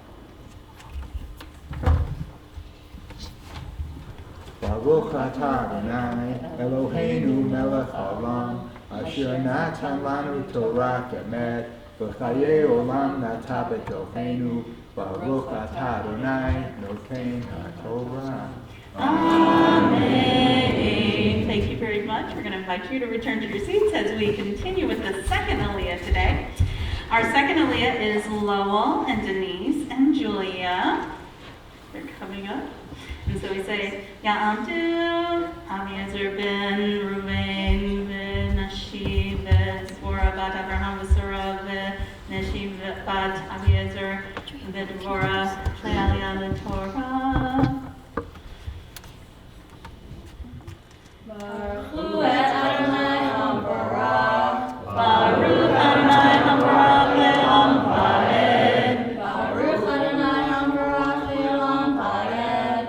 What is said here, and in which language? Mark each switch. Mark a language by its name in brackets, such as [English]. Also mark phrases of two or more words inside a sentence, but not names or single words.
[Hebrew] ברוך אתה אדוני אלוהינו מלך העולם אשר נתן לנו תורה אמת וחיי עולם נטע בתוכנו ברוך אתה אדוני נותן התורה. [English] Amen. Thank you very much. We're going to invite you to return to your seats as we continue with the second Aliyah today. Our second Aliyah is Lowell and Denise and Julia. They're coming up. And so we say, [Hebrew] יעמדו, אביעזר בן ראובן, בן נשי, בן צבורה בת אברהם, שרה, בן נשי בת אביעזר, בן דבורה, לעלייה [English] the Torah. [Hebrew] ברוך את אדוני המבורך, ברוך אדוני המבורך לעולם ועד. ברוך אדוני המבורך לעולם ועד.